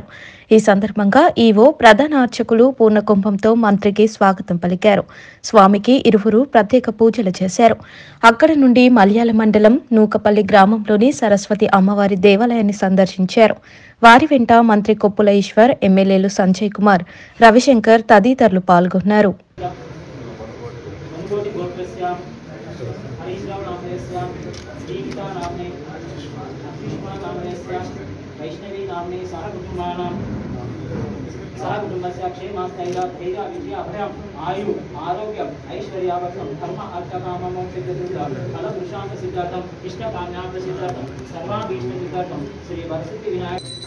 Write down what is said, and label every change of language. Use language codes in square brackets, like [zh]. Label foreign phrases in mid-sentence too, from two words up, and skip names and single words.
[te] ఈ సందర్భంగా ఈవో ప్రధాన అర్చకులు పూర్ణకుంభంతో మంత్రికి స్వాగతం పలికారు. స్వామికి ఇరువురు ప్రత్యేక పూజలు చేశారు. అక్కడి నుండి మల్యాల మండలం నూకపల్లి గ్రామంలోని సరస్వతి అమ్మవారి దేవాలయాన్ని సందర్శించారు. వారి వెంట మంత్రి కొప్పుల ఈశ్వర్, ఎమ్మెల్యేలు సంజయ్ కుమార్, రవిశంకర్ తదితరులు పాల్గొన్నారు. [sa] वैष्णवी नामने सह कुटुंबस्य क्षेमस्थैर्य अभयम् आयु आरोग्यम् ऐश्वर्यावर्थं धर्म अर्थकाममोक्षसिद्ध्यर्थं फलपुरुषार्थसिद्ध्यर्थम् इष्टकाम्यार्थसिद्ध्यर्थं सर्वाभीष्टसिद्ध्यर्थं श्री वरसिद्धि विनायक